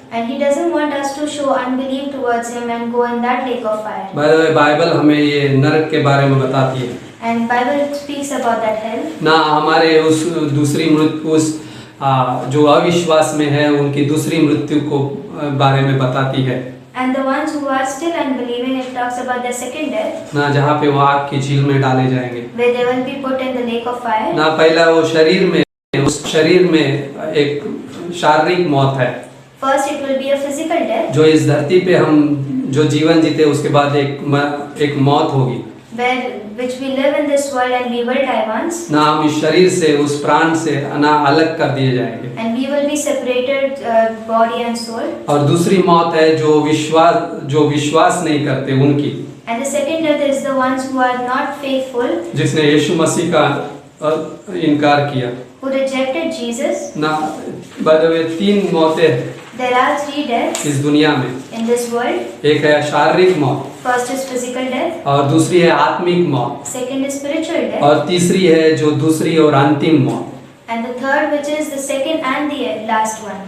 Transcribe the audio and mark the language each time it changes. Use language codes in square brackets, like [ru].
[en] And He doesn't want us to show unbelief towards Him and go in that lake of fire. [hi] Bible हमें ये नरक के बारे में बताती है [en] And Bible speaks about that hell. ना। [hi] हमारे उस दूसरी मृत्यु उस जो अविश्वास में है उनकी दूसरी मृत्यु को बारे में बताती है [en] And the ones who are still unbelieving, it talks about their second death, [hi] ना, जहाँ पे वो आग की झील में डाले जाएंगे [en] where they will be put in the lake of fire. ना। [hi] पहला वो उस शरीर में एक शारीरिक मौत है [en] First, it will be a physical death, [hi] जो इस धरती पे हम जो जीवन जीते उसके बाद एक मौत होगी [en] which we live in this world and we will die once. ना। [hi] हम इस शरीर से उस प्राण से ना अलग कर दिए जाएंगे [en] And we will be separated, body and soul. [hi] और दूसरी मौत है जो विश्वास नहीं करते उनकी, [en] And the second death is the ones who are not faithful, [hi] जिसने यीशु मसीह का इनकार किया [en] who rejected Jesus. [hi] ना। [en] by the way [hi] 3 मौतें [en] There are 3 deaths [hi] इस दुनिया में। [en] in this world. [hi] एक है शारीरिक मौत [en] First is physical death. [hi] और दूसरी है आत्मिक मौत [en] Second is spiritual death. [hi] और तीसरी है जो दूसरी और अंतिम मौत [en] And the third, which is the second and the last one.